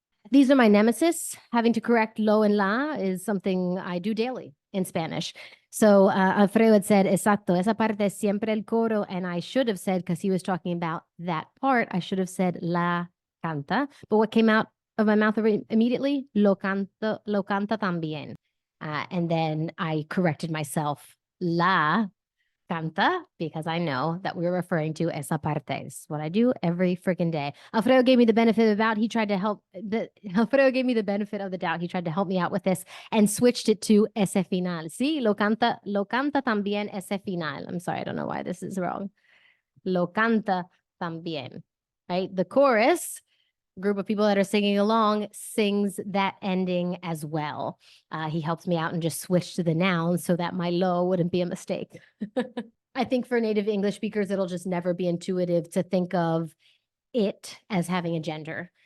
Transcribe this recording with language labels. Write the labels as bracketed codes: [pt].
[en] These are my nemesis. Having to correct lo and la is something I do daily in Spanish. So Alfredo had said, [es] exacto, esa parte es siempre el coro. [en] And I should have said, because he was talking about that part, I should have said [es] la canta. [en] But what came out of my mouth immediately? [es] Lo canta también. [en] And then I corrected myself. La Canta, because I know that we're referring to [es] esa parte. [en] This is what I do every freaking day. Alfredo gave me the benefit of the doubt. Alfredo gave me the benefit of the doubt. He tried to help me out with this and switched it to [es] ese final. Sí, lo canta también ese final. [en] I'm sorry, I don't know why this is wrong. [es] Lo canta también, [en] right? The chorus, group of people that are singing along, sings that ending as well. He helped me out and just switched to the noun so that my lo wouldn't be a mistake. I think for native English speakers, it'll just never be intuitive to think of it as having a gender.